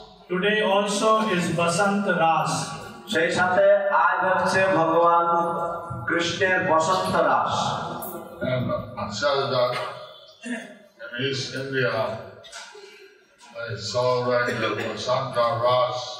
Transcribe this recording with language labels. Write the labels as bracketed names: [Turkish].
[English] Today also is Basant Ras. [Bangla] সেই সাথে আজ হচ্ছে ভগবান কৃষ্ণের বসন্ত রাস। [English] And I said that in East India they celebrate the Basanta Ras